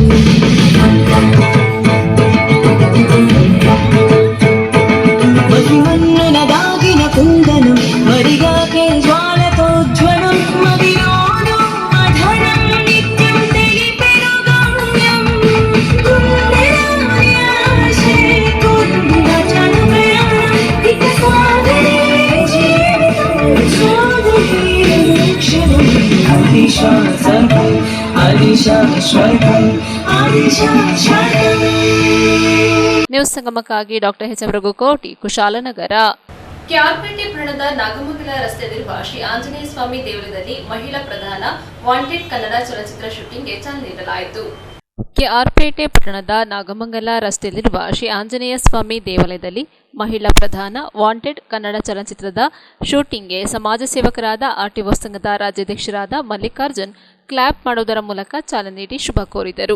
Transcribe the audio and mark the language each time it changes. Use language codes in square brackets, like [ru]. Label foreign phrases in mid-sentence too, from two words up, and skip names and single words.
[te] మహిమన్నున దాగిన కుందనం మరిగాకే జ్వాలతో జ్వలం మదిలోను అధరం నిత్యం తెలిపెను గమ్యం గుండెలోయాశే కుండ చనుమయానం ఇక సాగరే జీవితం సాగరే క్షణం ఆదిశాశ్వతం [kn] ನ್ಯೂಸ್ ಸಂಗಮಕ್ಕಾಗಿ ಡಾಕ್ಟರ್ ಎಚ್ ರಘುಕೋಟಿ ಕುಶಾಲನಗರ. ಕೆಆರ್ಪೇಟೆ ಪಟ್ಟಣದ ನಾಗಮಂಗಲ ರಸ್ತೆಯಲ್ಲಿರುವ ಶ್ರೀ ಆಂಜನೇಯ ಸ್ವಾಮಿ ದೇವಾಲಯದಲ್ಲಿ ಮಹಿಳಾ ಪ್ರಧಾನ ವಾಂಟೆಡ್ ಕನ್ನಡ ಚಲನಚಿತ್ರ ಶೂಟಿಂಗ್ಗೆ ಚಾಲನೆ ನೀಡಲಾಯಿತು. ಕೆಆರ್ಪೇಟೆ ಪಟ್ಟಣದ ನಾಗಮಂಗಲ ರಸ್ತೆಯಲ್ಲಿರುವ ಶ್ರೀ ಆಂಜನೇಯ ಸ್ವಾಮಿ ದೇವಾಲಯದಲ್ಲಿ ಮಹಿಳಾ ಪ್ರಧಾನ ವಾಂಟೆಡ್ ಕನ್ನಡ ಚಲನಚಿತ್ರದ ಶೂಟಿಂಗ್ಗೆ ಸಮಾಜ ಸೇವಕರಾದ ಆರ್ಟಿಒ ಸಂಘದ ರಾಜ್ಯಾಧ್ಯಕ್ಷರಾದ ಮಲ್ಲಿಕಾರ್ಜುನ್ ಕ್ಲಾಪ್ ಮಾಡುವುದರ ಮೂಲಕ ಚಾಲನೆ ನೀಡಿ ಶುಭ ಕೋರಿದರು.